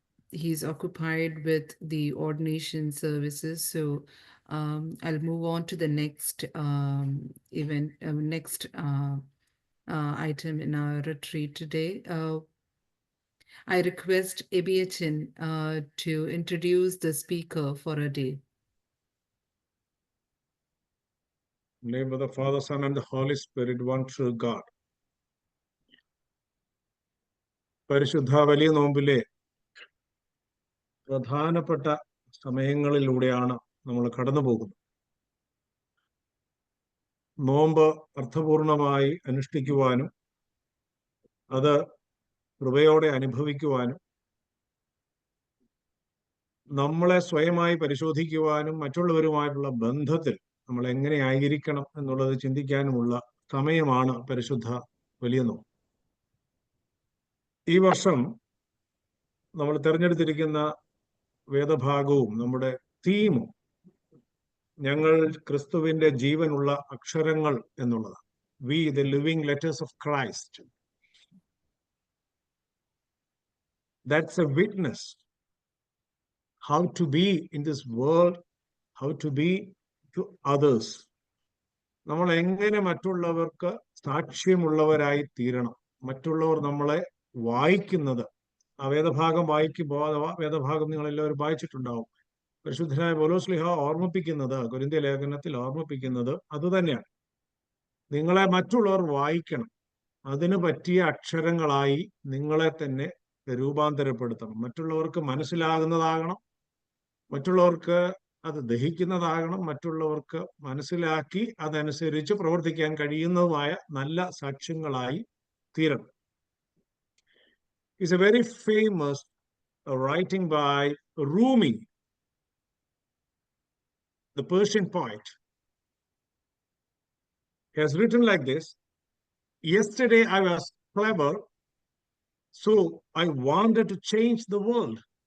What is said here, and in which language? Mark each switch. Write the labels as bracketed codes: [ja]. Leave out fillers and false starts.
[en] He's occupied with the ordination services, so I'll move on to the next event, next item in our retreat today. I request Ebiachin to introduce the speaker for a day. In the name of the Father, Son, and the Holy Spirit, one true God. [ml] പരിശുദ്ധ വലിയ നോമ്പിലെ പ്രധാനപ്പെട്ട സമയങ്ങളിലൂടെയാണ് നമ്മൾ കടന്നു പോകുന്നത്. നോമ്പ് അർത്ഥപൂർണമായി അനുഷ്ഠിക്കുവാനും അത് കൃപയോടെ അനുഭവിക്കുവാനും നമ്മളെ സ്വയമായി പരിശോധിക്കുവാനും മറ്റുള്ളവരുമായിട്ടുള്ള ബന്ധത്തിൽ നമ്മൾ എങ്ങനെ ആയിരിക്കണം എന്നുള്ളത് ചിന്തിക്കാനുമുള്ള സമയമാണ് പരിശുദ്ധ വലിയ നോമ്പ്. ഈ വർഷം നമ്മൾ തിരഞ്ഞെടുത്തിരിക്കുന്ന വേദഭാഗവും നമ്മുടെ തീമും ഞങ്ങൾ ക്രിസ്തുവിന്റെ ജീവനുള്ള അക്ഷരങ്ങൾ എന്നുള്ളതാണ്. [en] We the living letters of Christ. That's a witness how to be in this world, how to be to others. [ml] നമ്മൾ എങ്ങനെ മറ്റുള്ളവർക്ക് സാക്ഷ്യമുള്ളവരായി തീരണം. മറ്റുള്ളവർ നമ്മളെ വായിക്കുന്നത്, ആ വേദഭാഗം വായിക്കുമ്പോൾ, വേദഭാഗം നിങ്ങൾ എല്ലാവരും വായിച്ചിട്ടുണ്ടാവും. പരിശുദ്ധനായ പൗലോസ്ലീഹ ഓർമ്മിപ്പിക്കുന്നത്, കൊരിന്ത്യ ലേഖനത്തിൽ ഓർമ്മിപ്പിക്കുന്നത് അതുതന്നെയാണ്. നിങ്ങളെ മറ്റുള്ളവർ വായിക്കണം. അതിന് പറ്റിയ അക്ഷരങ്ങളായി നിങ്ങളെ തന്നെ രൂപാന്തരപ്പെടുത്തണം. മറ്റുള്ളവർക്ക് മനസ്സിലാകുന്നതാകണം, മറ്റുള്ളവർക്ക് അത് ദഹിക്കുന്നതാകണം, മറ്റുള്ളവർക്ക് മനസ്സിലാക്കി അതനുസരിച്ച് പ്രവർത്തിക്കാൻ കഴിയുന്നതുമായ നല്ല സാക്ഷ്യങ്ങളായി തീരണം. [en] It's a very famous writing by Rumi, the Persian poet. He has written like this: yesterday I was clever, so I wanted to change the world.